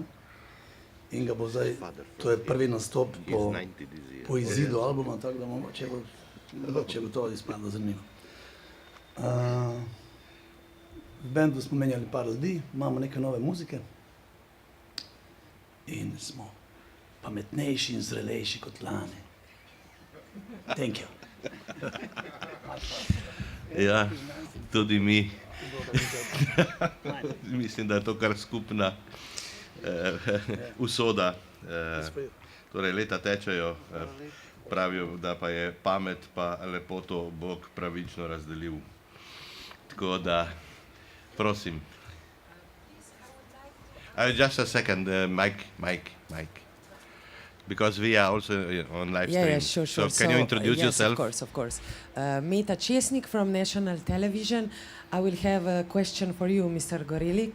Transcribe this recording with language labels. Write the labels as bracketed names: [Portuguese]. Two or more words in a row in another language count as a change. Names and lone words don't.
[Slovenian] In ga bo zdaj, to je prvi nastop po izidu albuma, tako da mogoče bo to izpadlo zanimivo. V bendu smo menjali par ljudi, imamo neke nove muzike in smo pametnejši in zrelejši kot lani. [English] Thank you. [Slovenian] Ja, tudi mi. Mislim, da je to kar skupna usoda. Torej, leta tečejo, pravijo, da pa je pamet pa lepoto Bog pravično razdelil. Tako da, prosim. [English] Just a second, Mike. Because we are also on live stream. Yeah, sure. So can you introduce yes, yourself? Of course. Meta Chesnik from National Television. I will have a question for you, Mr. Gorilik.